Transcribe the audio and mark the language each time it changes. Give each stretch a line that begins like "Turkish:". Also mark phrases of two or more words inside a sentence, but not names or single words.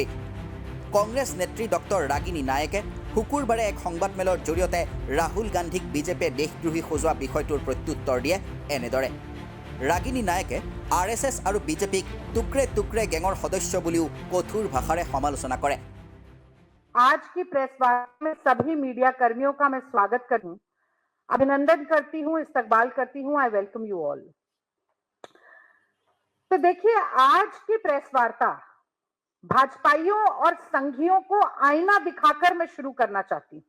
Assamese: কংগ্ৰেছ নেত্ৰী ডক্টৰ ৰাগিনী নায়কে শুকুৰবাৰে এক সংবাদমেলৰ জৰিয়তে ৰাহুল গান্ধীক বিজেপিয়ে দেশদ্ৰোহী সজোৱা বিষয়টোৰ প্ৰত্যুত্তৰ দিয়ে এনেদৰে। ৰাগিনী নায়কে RSS আৰু বিজেপিক টুকৰে টুকৰে গেঙৰ সদস্য বুলিও কঠোৰ ভাষাৰে সমালোচনা কৰে।
Hindi: आज की प्रेस वार्ता में सभी मीडिया कर्मियों का मैं स्वागत करती हूं, अभिनंदन करती हूं, इस्तकबाल करती हूं।
English: I welcome you all.
Hindi: तो देखिए, आज की प्रेस वार्ता भाजपाइयों और संघियों को आईना दिखाकर मैं शुरू करना चाहती हूं।